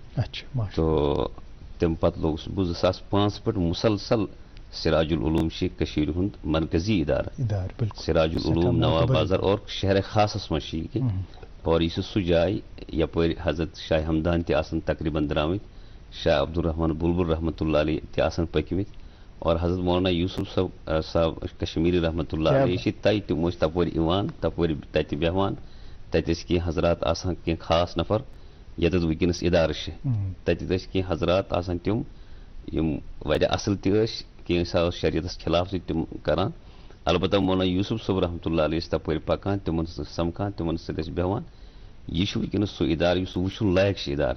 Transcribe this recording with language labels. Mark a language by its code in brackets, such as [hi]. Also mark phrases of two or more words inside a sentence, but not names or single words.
[ks] تو تمہِ پتہٕ لوٚگُس بہٕ 2005 پٮ۪ٹھ مسلسل سراج العلوم چھِ کٔشیٖرِ ہُنٛد مرکزی ادارٕ سراج العلوم نواب بازر اور شہر خاصس منٛز چھِ یہِ کہِ اور یہِ چھِ سُہ جاے یپٲرۍ حضرت شاہ ہمدان تہِ آسان تقریٖباً درٛامٕتۍ شاہ عبدالرحمان بلبل [ar] رحمتہ اللہ علیہ [ks] تہِ آسان پٔکمٕتۍ اور حضرت مولانا یوسف صاحب کشمیری [ar] رحمتہ اللہ علیہ [ks] چھِ تَتہِ تِم ٲسۍ تپٲرۍ یِوان تپٲرۍ تتہِ بیٚہوان تتہِ ٲسۍ کینٛہہ حضرات آسان کینٛہہ خاص نفر ییٚتٮ۪تھ وٕنکیٚنس ادارٕ چھِ تتہِ ٲسۍ کینٛہہ حضرات آسان تِم یِم واریاہ اصل تہِ ٲسۍ کینٛژھا اوس شریعتس خلاف تہِ تِم کران البتہ مولانا یوسف صٲب [ar] رحمتہ اللہ علیہ [ks] ٲسۍ تپٲرۍ پکان تِمن سۭتۍ سمکھان تِمن سۭتۍ ٲسۍ بیٚہوان یہِ چھُ وٕنکیٚنس سُہ ادارٕ یُس وٕچھُن لایق چھُ ادارٕ